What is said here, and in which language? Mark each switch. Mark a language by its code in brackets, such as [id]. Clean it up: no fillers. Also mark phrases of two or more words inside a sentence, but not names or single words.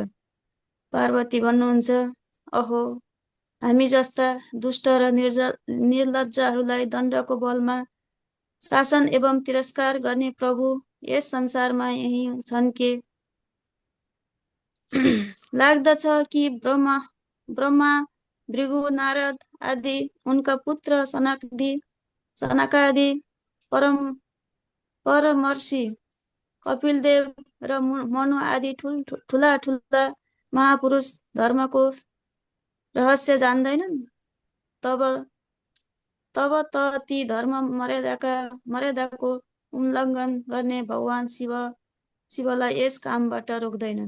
[ne] पार्वती भन्नुहुन्छ, अहो, हामी जस्ता दुष्ट र निर्लज्जहरूलाई दण्डको बलमा शासन एवं तिरस्कार गर्ने प्रभु यस संसारमा यही छन् के? लाग्दछ कि ब्रह्मा, भृगु, नारद आदि, उनका पुत्र सनकादि, परमर्षि कपिलदेव र मनु आदि ठुला महापुरुष धर्मको रहस्य जान्दैनन्। तब त ती धर्म मर्यादाको उल्लङ्घन गर्ने भगवान शिवलाई यस कामबाट रोक्दैनन्।